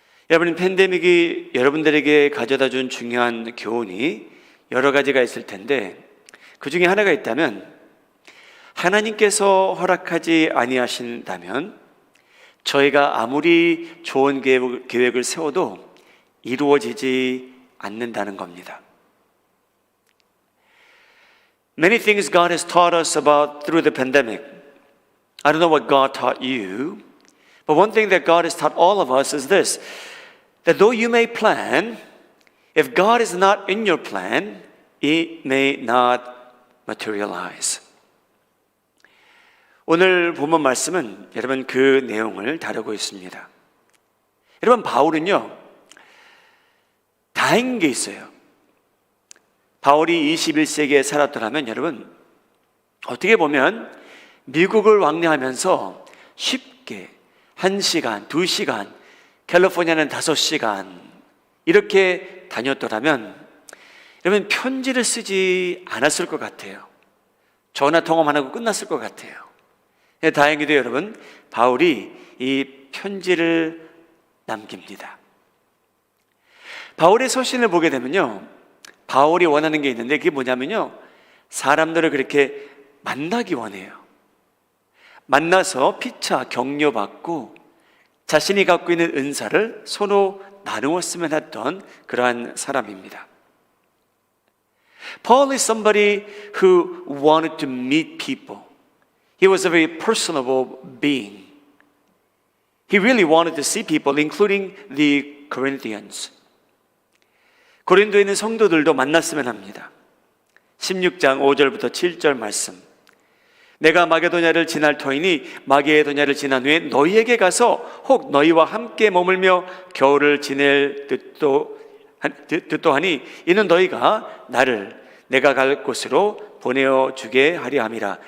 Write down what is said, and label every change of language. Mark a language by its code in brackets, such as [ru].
[ko] 여러분, 팬데믹이 여러분들에게 가져다준 중요한 교훈이 여러 가지가 있을 텐데, 그 중에 하나가 있다면, 하나님께서 허락하지 아니하신다면 저희가 아무리 좋은 계획을 세워도 이루어지지 않는다는 겁니다. [en] Many things God has taught us about through the pandemic. I don't know what God taught you, but one thing that God has taught all of us is this, that though you may plan, if God is not in your plan, it may not materialize. [ko] 오늘 본문 말씀은 여러분 그 내용을 다루고 있습니다. 여러분, 바울은요, 다행인 게 있어요. 바울이 21세기에 살았더라면 여러분, 어떻게 보면 미국을 왕래하면서 쉽게 1시간, 2시간, 캘리포니아는 5시간 이렇게 다녔더라면 여러분, 편지를 쓰지 않았을 것 같아요. 전화 통화만 하고 끝났을 것 같아요. 다행히도 여러분, 바울이 이 편지를 남깁니다. 바울의 서신을 보게 되면요, 바울이 원하는 게 있는데, 그게 뭐냐면요, 사람들을 그렇게 만나기 원해요. 만나서 피차 격려받고 자신이 갖고 있는 은사를 서로 나누었으면 했던 그러한 사람입니다. [en] Paul is somebody who wanted to meet people. He was a very personable being. He really wanted to see people, including the Corinthians. [ko] 고린도에 있는 성도들도 만났으면 합니다. 16장 5절부터 7절 말씀. 내가 마게도냐를 지날 터이니 마게도냐를 지난 후에 너희에게 가서 혹 너희와 함께 머물며 겨울을 지낼 듯도 하니 이는 너희가 나를 내가 갈 곳으로 보내어주게 하려 함이라.